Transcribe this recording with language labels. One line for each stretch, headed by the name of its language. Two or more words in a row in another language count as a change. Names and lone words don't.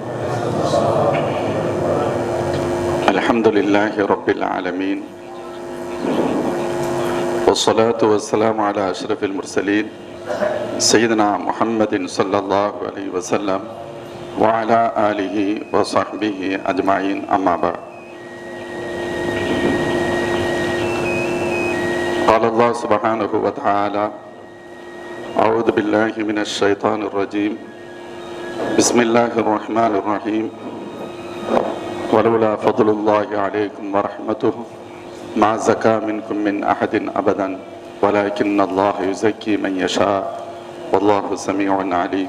Arabic: الحمد لله رب العالمين. والصلاة والسلام على أشرف المرسلين سيدنا محمد صلى الله عليه وسلم وعلى آله وصحبه أجمعين. أما بعد. قال الله سبحانه وتعالى: أعوذ بالله من الشيطان الرجيم. بسم الله الرحمن الرحيم. ولولا فضل الله عليكم ورحمته ما زكى منكم من أحد أبدا ولكن الله يزكي من يشاء والله سميع عليم.